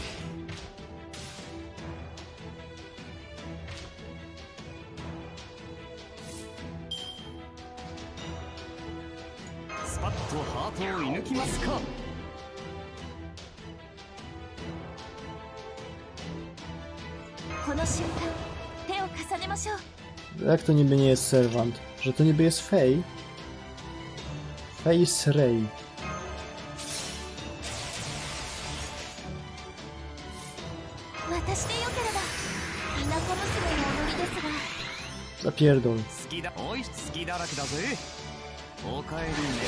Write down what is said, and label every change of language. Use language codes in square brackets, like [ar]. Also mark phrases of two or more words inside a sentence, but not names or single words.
[ja] スパッとハートを射抜きますか。この瞬間手を重ねましょう。 [pl] Jak to niby nie jest serwant? Że to niby jest Fej? Face Ray. [ja] 私でよければ田舎娘の踊りですが。 [pl] Zapierdol. [ja] 好きだ。おい、好きだらけだぜ。おかえりね。